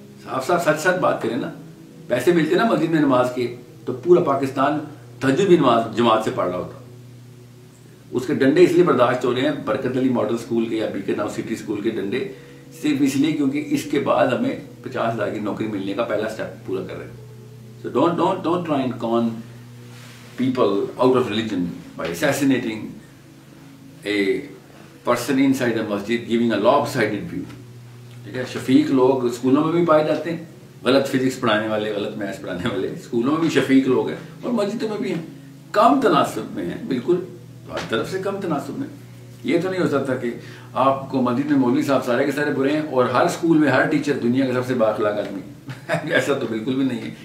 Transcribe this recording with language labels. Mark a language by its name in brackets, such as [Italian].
[Urdu] صاف سچ بات کریں نا. پیسے ملتے نا مسجد میں نماز کے, تو پورا پاکستان تہجد بھی نماز جماعت سے پڑھ رہا ہوتا. اس کے ڈنڈے اس لیے برداشت ہو رہے ہیں برکت علی ماڈل اسکول کے یا بی کے ناؤ سٹی اسکول کے ڈنڈے, صرف اس لیے کیونکہ اس کے بعد ہمیں 50,000 کی نوکری ملنے کا پہلا اسٹیپ پورا کر رہے ہیں. [English] So don't try and con people out of religion by assassinating a person inside a masjid, giving a lopsided view. [Urdu] ٹھیک ہے. شفیق لوگ اسکولوں میں بھی پائے جاتے ہیں, غلط فزکس پڑھانے والے, غلط میتھس پڑھانے والے اسکولوں میں بھی شفیق لوگ ہیں, اور مسجدوں میں بھی ہیں, کم تناسب میں ہیں, بالکل ہر طرف سے کم تناسب میں. یہ تو نہیں ہو سکتا کہ آپ کو مسجد میں مولوی صاحب سارے کے سارے برے ہیں اور ہر اسکول میں ہر ٹیچر دنیا کا سب سے بااخلاق آدمی. ایسا تو بالکل بھی نہیں ہے.